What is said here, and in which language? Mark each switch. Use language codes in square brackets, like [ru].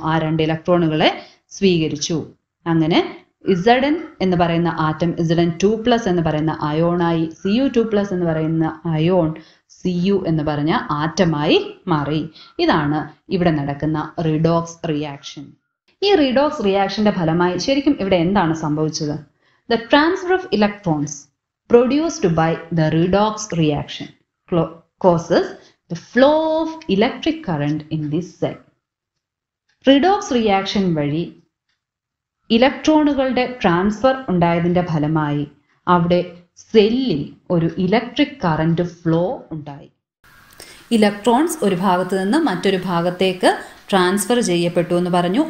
[ml] ആ 2 ഇലക്ട്രോണുകളെ സ്വീകരിച്ചു. അങ്ങനെ Zn എന്ന് പറയുന്ന ആറ്റം Zn2+ എന്ന് പറയുന്ന അയോണായി, Cu2+ എന്ന് പറയുന്ന അയോൺ Cu എന്ന് പറഞ്ഞ ആറ്റമായി മാറി. ഇതാണ് ഇവിടെ നടക്കുന്ന റിഡോക്സ് റിയാക്ഷൻ. ഈ റിഡോക്സ് റിയാക്ഷന്റെ ഫലമായി ശരിക്കും ഇവിടെ എന്താണ് സംഭവിച്ചത്? [en] The transfer of electrons produced by the redox reaction causes the flow of electric current in this cell. [ml] Redox reaction വഴി ഇലക്ട്രോണുകളുടെ ട്രാൻസ്ഫർ ഉണ്ടായതിന്റെ ഫലമായി അവിടെ സെല്ലിൽ ഒരു ഇലക്ട്രിക് കറന്റ് ഫ്ലോ ഉണ്ടായി. ഇലക്ട്രോൺസ് ഒരു ഭാഗത്ത് നിന്ന് മറ്റൊരു ഭാഗത്തേക്ക് ട്രാൻസ്ഫർ ചെയ്യപ്പെട്ടു എന്ന് പറഞ്ഞു.